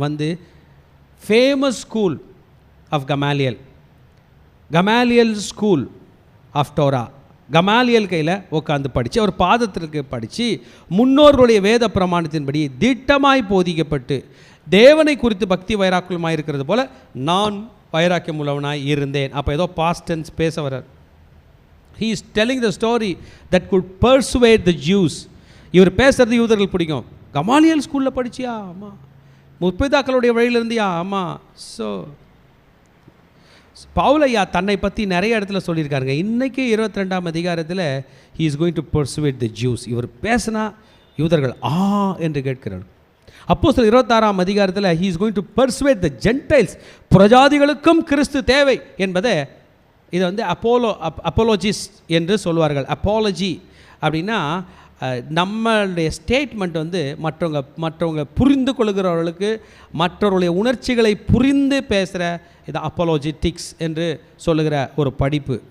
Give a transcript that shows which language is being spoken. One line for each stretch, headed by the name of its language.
Tamil: வந்து famous school of கமாலியல், கமாலியல் school of Dora, கமாலியல் கையில் உட்காந்து படித்து அவர் பாதத்திற்கு படித்து முன்னோர்களுடைய வேத பிரமாணத்தின்படி திட்டமாய் போதிக்கப்பட்டு தேவனை குறித்து பக்தி வைராக்கியமாக இருக்கிறது போல் நான் வைராக்கியம் உள்ளவனாய் இருந்தேன். அப்போ ஏதோ பாஸ்ட் டென்ஸ் பேச வர்றார்.
English: He is telling the story that could persuade the Jews.
Tamil: இவர் பேசுகிறது யூதர்கள் பிடிக்கும். கமாலியல் ஸ்கூலில் படிச்சியா? ஆமாம். முற்பிதாக்களுடைய வழியில் இருந்தியா? ஆமாம். ஸோ பவுலையா தன்னை பற்றி நிறைய இடத்துல சொல்லியிருக்காருங்க. இன்றைக்கி 22ஆம் அதிகாரத்தில்
English: he is going to persuade the Jews.
Tamil: இவர் பேசினா யூதர்கள் என்று கேட்கிறார். அப்போஸ்தலர் 26ஆம் அதிகாரத்தில்
English: he is going to persuade the Gentiles.
Tamil: புறஜாதிகளுக்கும் கிறிஸ்து தேவை என்பதை இதை வந்து அப்போலோஜிஸ்ட் என்று சொல்வார்கள். அப்போலஜி அப்படின்னா நம்மளுடைய ஸ்டேட்மெண்ட் வந்து மற்றவங்க புரிந்து கொள்கிறவர்களுக்கு மற்றவருடைய உணர்ச்சிகளை புரிந்து பேசுகிற இது அப்போலோஜிட்டிக்ஸ் என்று சொல்லுகிற ஒரு படிப்பு.